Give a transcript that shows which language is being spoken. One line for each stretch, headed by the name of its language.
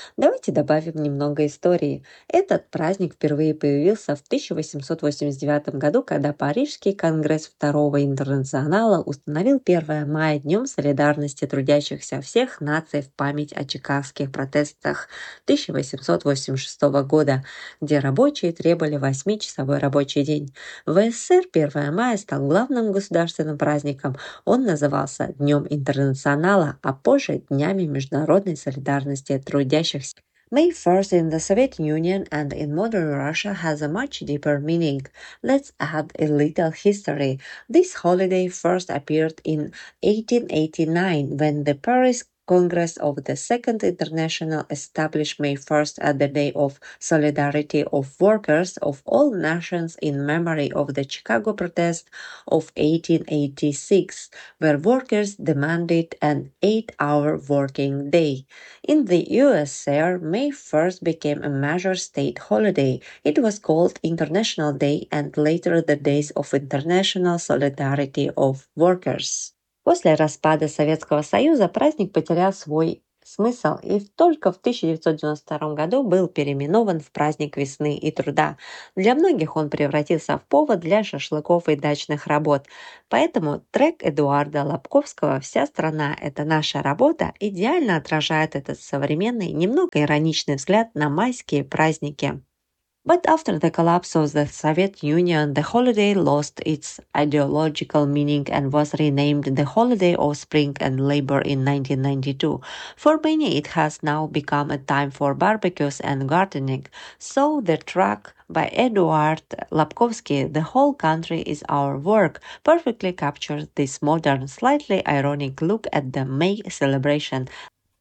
Russian: Давайте добавим немного истории. Этот праздник впервые появился в 1889 году, когда Парижский конгресс Второго интернационала установил 1 мая днем солидарности трудящихся всех наций в память о чикагских протестах 1886 года, где рабочие требовали 8-часовой рабочий день. В СССР 1 мая стал главным государственным праздником. Он назывался Днем Интернационала, а позже Днями Международной Солидарности Трудящихся.
English: May 1st in the Soviet Union and in modern Russia has a much deeper meaning. Let's add a little history. This holiday first appeared in 1889 when the Paris Congress of the Second International established May 1st as the Day of Solidarity of Workers of All Nations in memory of the Chicago Protest of 1886, where workers demanded an 8-hour working day. In the USSR, May 1st became a major state holiday. It was called International Day and later the Days of International Solidarity of Workers.
Russian: После распада Советского Союза праздник потерял свой смысл и только в 1992 году был переименован в праздник весны и труда. Для многих он превратился в повод для шашлыков и дачных работ. Поэтому трек Эдуарда Лобковского «Вся страна – это наша работа» идеально отражает этот современный, немного ироничный взгляд на майские праздники.
English: But after the collapse of the Soviet Union, the holiday lost its ideological meaning and was renamed the Holiday of Spring and Labor in 1992. For many, it has now become a time for barbecues and gardening. So the track by Eduard Lobkovsky, The Whole Country is Our Work, perfectly captures this modern, slightly ironic look at the May celebration.